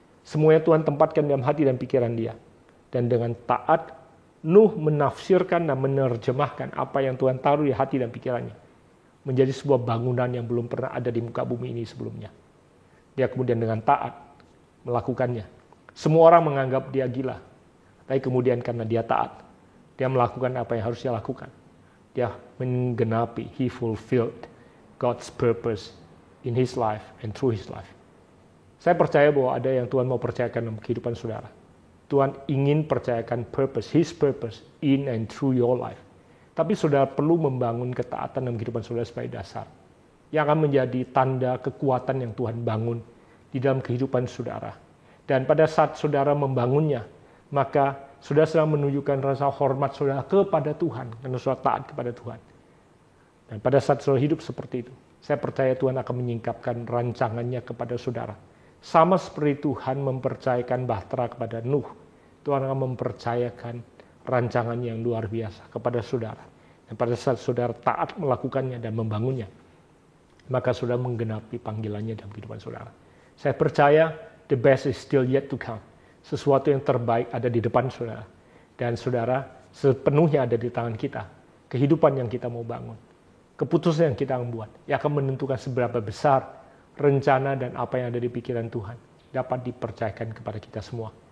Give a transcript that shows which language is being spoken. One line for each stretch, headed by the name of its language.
Indonesian: Semuanya Tuhan tempatkan dalam hati dan pikiran dia. Dan dengan taat, Nuh menafsirkan dan menerjemahkan apa yang Tuhan taruh di hati dan pikirannya. Menjadi sebuah bangunan yang belum pernah ada di muka bumi ini sebelumnya. Dia kemudian dengan taat melakukannya. Semua orang menganggap dia gila. Tapi kemudian karena dia taat, dia melakukan apa yang harus dia lakukan. Dia menggenapi,
English: he fulfilled God's purpose in his life and through his life.
Indonesian: Saya percaya bahwa ada yang Tuhan mau percayakan dalam kehidupan saudara. Tuhan ingin percayakan
English: purpose, His purpose in and through your life.
Indonesian: Tapi saudara perlu membangun ketaatan dalam kehidupan saudara sebagai dasar. Yang akan menjadi tanda kekuatan yang Tuhan bangun di dalam kehidupan saudara. Dan pada saat saudara membangunnya, maka saudara sedang menunjukkan rasa hormat saudara kepada Tuhan. Karena saudara taat kepada Tuhan. Dan pada saat saudara hidup seperti itu, saya percaya Tuhan akan menyingkapkan rancangannya kepada saudara. Sama seperti Tuhan mempercayakan bahtera kepada Nuh, Tuhan akan mempercayakan rancangan yang luar biasa kepada saudara. Dan pada saat saudara taat melakukannya dan membangunnya, maka saudara menggenapi panggilannya dalam kehidupan saudara. Saya percaya
English: the best is still yet to come.
Indonesian: Sesuatu yang terbaik ada di depan saudara. Dan saudara, sepenuhnya ada di tangan kita. Kehidupan yang kita mau bangun. Keputusan yang kita membuat, yang akan menentukan seberapa besar rencana dan apa yang ada di pikiran Tuhan dapat dipercayakan kepada kita semua.